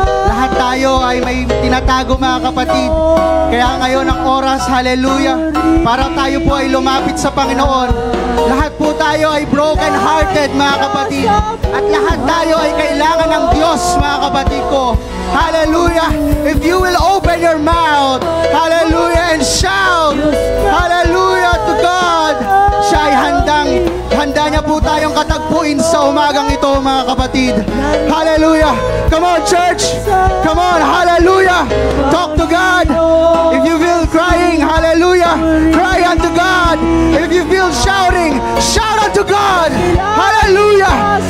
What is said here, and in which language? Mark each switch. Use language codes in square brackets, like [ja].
[tl] Lahat tayo ay may tinatago, mga kapatid. Kaya ngayon ang oras, hallelujah, para tayo po ay lumapit sa Panginoon. Lahat po tayo ay broken-hearted, mga kapatid. At lahat tayo ay kailangan ng Diyos, mga kapatid ko. Hallelujah. [en] If you will open your mouth, hallelujah, and shout, hallelujah to God. [tl] Siya ay handa niya po tayong katagpuin sa umagang ito, mga kapatid. [en] Hallelujah. Come on, church. Come on, hallelujah. Talk to God. If you feel crying, hallelujah, cry unto God. If you feel shouting, shout unto God. Hallelujah.